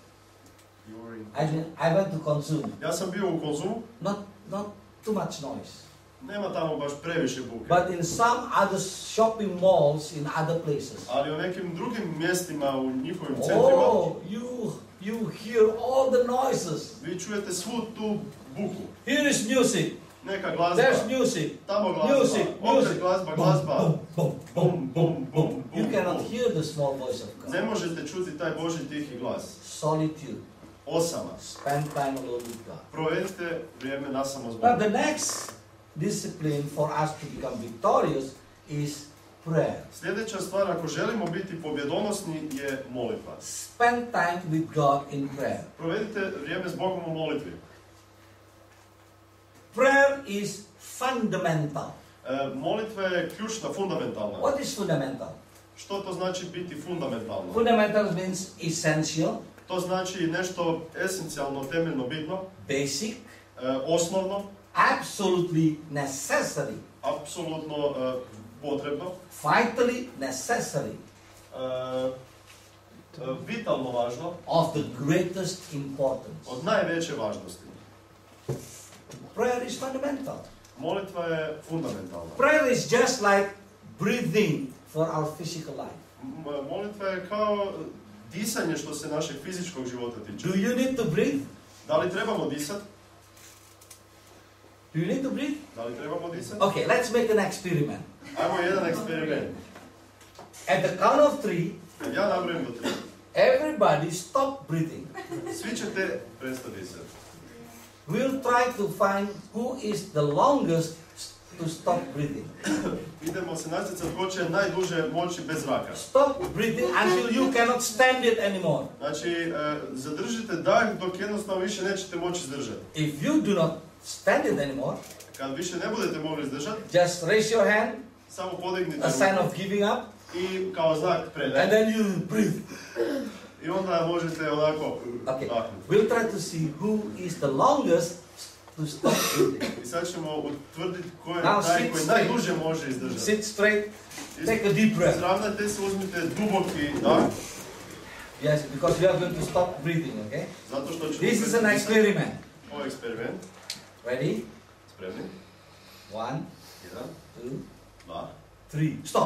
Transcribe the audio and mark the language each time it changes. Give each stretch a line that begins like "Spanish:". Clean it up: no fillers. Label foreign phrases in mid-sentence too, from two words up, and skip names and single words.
English: I went to Consum.
Croatian: Ja sam bio u Konzumu.
English: Not too much noise.
Croatian: Nema tamo baš previše buke.
English: But in some other shopping malls in other places.
Croatian: Ali u nekim drugim mjestima u njihovim centrima.
English: Oh, you hear all the noises.
Croatian: Vi čujete svu tu buku.
English: Here is music.
Croatian: Neka glazba.
English: There's music.
Croatian: Tamo glazba. Opet glazba. Boom, Bum, bum, bum,
English: You bum, cannot bum. hear the small voice of God.
Croatian: Ne možete čuti taj Božji tihi glas.
English: Solitude.
Croatian: Osama.
English: Spend time alone with God.
Croatian: Provedite vrijeme nasamo s
English: Now
Croatian: Bogom.
English: the next discipline for us to become victorious is prayer.
Croatian: Sljedeća stvar, ako želimo biti pobjedonosni, je molitva.
English: Spend time with God in prayer.
Croatian: Provedite vrijeme s Bogom u molitvi.
English: Prayer is fundamental.
Croatian: Molitva je ključna, fundamentalna.
English: What is fundamental?
Croatian: Što to znači biti fundamentalno?
English: Fundamental means essential,
Croatian: To znači nešto esencijalno, temeljno, bitno,
English: basic,
Croatian: osnovno,
English: absolutely necessary,
Croatian: apsolutno potrebno,
English: vitally necessary,
Croatian: vitalno važno,
English: of the greatest importance.
Croatian: od najveće važnosti.
English: Prayer is fundamental.
Croatian: Molitva je fundamentalna.
English: Prayer is just like breathing for our physical life.
Croatian: Molitva je kao disanje što se našeg fizičkog života tiče.
English: Do you need to breathe?
Croatian: Da li trebamo disati?
English: Do you need to breathe?
Croatian: Da li trebamo disati?
English: Okay, let's make an experiment.
Croatian: Ajmo jedan eksperiment.
English: At the count of 3,
Croatian: Kad ja nabrojim do 3,
English: everybody stop breathing.
Croatian: svi ćete prestati disati.
English: We'll try to find who is the longest to stop breathing.
Croatian: Idemo se natjecati ko će najduže moći bez zraka.
English: Stop breathing until you cannot stand it anymore.
Croatian: Znači, zadržite dah dok jednostavno više nećete moći izdržati.
English: If you do not stand it anymore,
Croatian: Kad više ne budete mogli izdržati,
English: just raise your hand,
Croatian: samo podignite
English: a sign
Croatian: ruku
English: of giving up,
Croatian: i kao znak
English: and
Croatian: predaje.
English: then you breathe.
Croatian: I onda možete onako
English: Okay,
Croatian: dahnuti.
English: we'll try to see who is the longest to stop breathing.
Croatian: I sad ćemo utvrditi ko je
English: Now
Croatian: taj
English: sit
Croatian: koji
English: straight.
Croatian: najduže može izdržati.
English: Sit straight, take a deep breath.
Croatian: Izravnajte se, uzmite duboki dah
English: Yes, because we are going to stop breathing, okay?
Croatian: Zato što ćemo...
English: This is an experiment.
Croatian: Ovo je eksperiment.
English: Ready?
Croatian: Spremni?
English: 1,
Croatian: 1,
English: 2,
Croatian: 2,
English: 3. Stop.